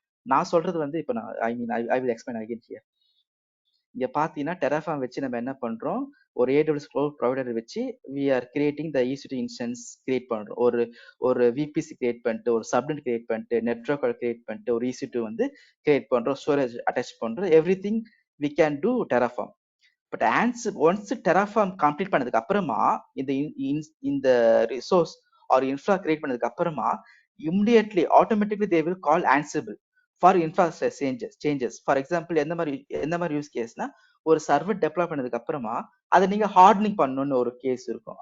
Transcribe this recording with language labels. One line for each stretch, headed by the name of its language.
Tamil: நான் சொல்றது வந்து இப்ப நான்
English: I mean I will explain again here.
Tamil: இங்க பாத்தீங்கன்னா டெராஃபார்ம் வச்சு நம்ம என்ன பண்றோம், ஒரு AWS cloud ப்ரொவைடர் வச்சு
English: we are creating the EC2 instance
Tamil: create பண்றோம். ஒரு ஒரு VPC கிரியேட் பண்ணிட்டு, ஒரு சப்நெட் கிரியேட் பண்ணிட்டு, நெட்வொர்க் கிரியேட் பண்ணிட்டு, ஒரு EC2 வந்து கிரியேட் பண்றோம், ஸ்டோரேஜ் அட்டாச் பண்றோம்.
English: Everything we can do Terraform. But once Terraform complete
Tamil: பண்ணதுக்கு அப்புறமா இந்த
English: resource or infra create
Tamil: பண்ணதுக்கு அப்புறமா
English: Immediately automatically they will call Ansible for infra changes.
Tamil: For example எந்த மாதிரி யூஸ் கேஸ்னா, ஒரு சர்வர் டெப்ளாய் பண்ணதுக்கு அப்புறமா அதை நீங்க ஹார்டனிங் பண்ணணும்னு ஒரு கேஸ் இருக்கும்.